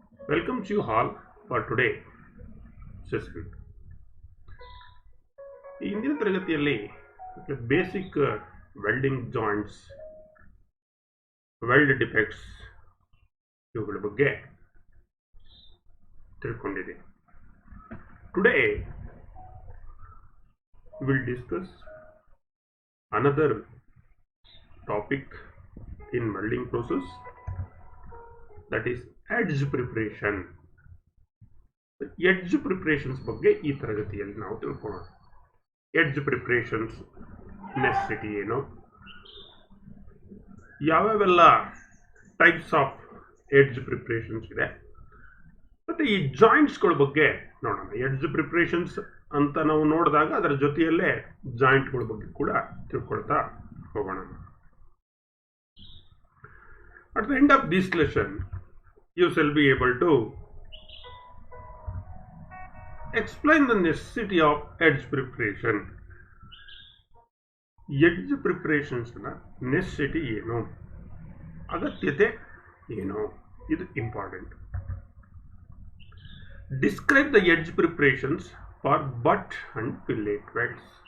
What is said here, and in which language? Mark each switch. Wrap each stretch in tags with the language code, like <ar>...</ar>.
<en>Welcome to you all for today session.</en> <kn>ಈ ಇಂದಿನ ತರಗತಿಯಲ್ಲಿ basic welding joints, weld defects ಇವುಗಳ ಬಗ್ಗೆ ತಿಳ್ಕೊಂಡಿದೆ.</kn> <en>Today will discuss another topic in welding process, that is edge preparation.</en> <kn>Edge preparations ಬಗ್ಗೆ ಈ ತರಗತಿಯಲ್ಲಿ ನಾವು ತಿಳ್ಕೊಳ್ಳೋಣ. ಎಡ್ಜ್ ಪ್ರಿಪರೇಷನ್ಸ್ ನೆಸೆಸಿಟಿ ಏನು, ಯಾವ್ಯಾವೆಲ್ಲ ಟೈಪ್ಸ್ ಆಫ್ ಎಡ್ಜ್ ಪ್ರಿಪರೇಷನ್ಸ್ ಇದೆ, ಮತ್ತು ಈ ಜಾಯಿಂಟ್ಸ್ಗಳ ಬಗ್ಗೆ ನೋಡೋಣ. ಎಡ್ಜ್ ಪ್ರಿಪರೇಷನ್ಸ್ ಅಂತ ನಾವು ನೋಡಿದಾಗ ಅದರ ಜೊತೆಯಲ್ಲೇ ಜಾಯಿಂಟ್ಗಳ ಬಗ್ಗೆ ಕೂಡ ತಿಳ್ಕೊಳ್ತಾ ಹೋಗೋಣ.</kn> <en>At the end of this lesson, you shall be able to explain the necessity of edge preparation.</en> <kn>Edge preparations ನ ನೆಸೆಸಿಟಿ ಏನು, ಅಗತ್ಯತೆ ಏನು, ಇದು important.</kn> <en>Describe the edge preparations for butt and fillet welds.</en>